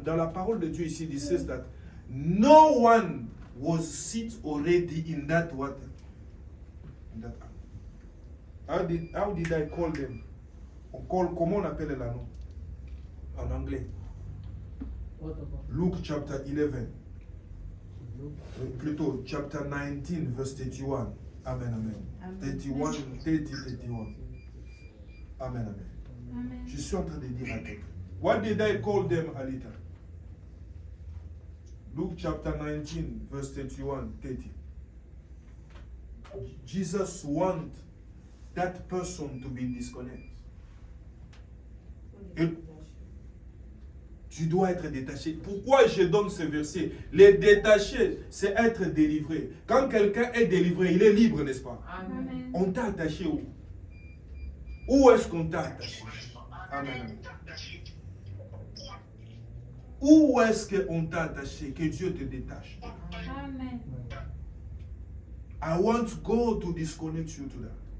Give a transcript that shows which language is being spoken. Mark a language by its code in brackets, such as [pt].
[fr] Dans la parole de Dieu ici, [en] it says that no one was sit already in that water. In that animal. How did I call them? [fr] Comment on appelle l'anneau en anglais? [en] Luke chapter 11. Plutôt chapter 19 verse 31. Amen, amen. 31, 30, 31. Amen, amen. [fr] Je suis en train de dire à quelqu'un. [en] What did I call them, Alita? Luke chapter 19 verse 31, 30. Jesus wants that person to be disconnected. [fr] Et tu dois être détaché. Pourquoi je donne ce verset? Les détachés, c'est être délivré. Quand quelqu'un est délivré, il est libre, n'est-ce pas? Amen. On t'a attaché où? Où est-ce qu'on t'a attaché? Amen. Où est-ce qu'on t'a attaché? Que Dieu te détache. Amen. [en] I want God to disconnect you to that.